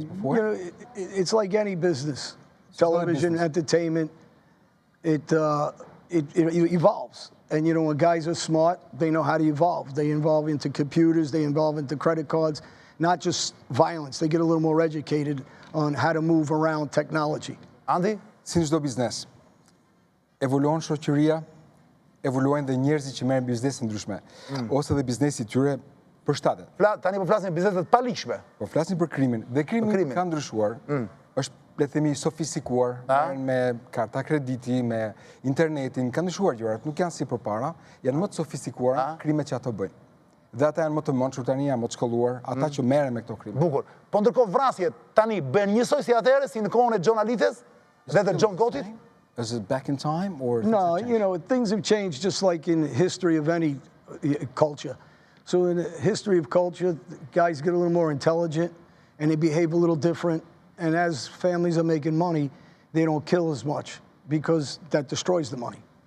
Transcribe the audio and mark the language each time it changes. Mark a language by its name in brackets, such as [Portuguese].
[English] You know, it's like any business. Television, entertainment, it evolves. And you know, when guys are smart, they know how to evolve. They evolve into computers, they evolve into credit cards, not just violence. They get a little more educated on how to move around technology. [Albanian] Andi? Si në çdo biznes, evoluon shoqëria, evoluojnë dhe njerëzit që merren biznese ndryshme, ose dhe biznesi I tyre përshtatet. Tani po flasim bizneset paligjshme. Po flasim për krimin. Dhe krimi ka ndryshuar. Është le të themi sofistikuar, me karta krediti, me internetin, ka ndryshuar gjërat, nuk janë si përpara, janë më të sofistikuara krimet që ato bëjnë. Dhe ata janë më të mençur tani, janë më të shkolluar, ata që merren me këto krime. Bukur. Po ndërkohë vrasjet tani bën njësoj si atëherë, si në kohën e Xhon Alites dhe të John Gotti-t? [English] Is it back in time or? No, you know, things have changed just like in the history of any culture. So in the history of culture, guys get a little more intelligent and they behave a little different. And as families are making money, they don't kill as much because that destroys the money.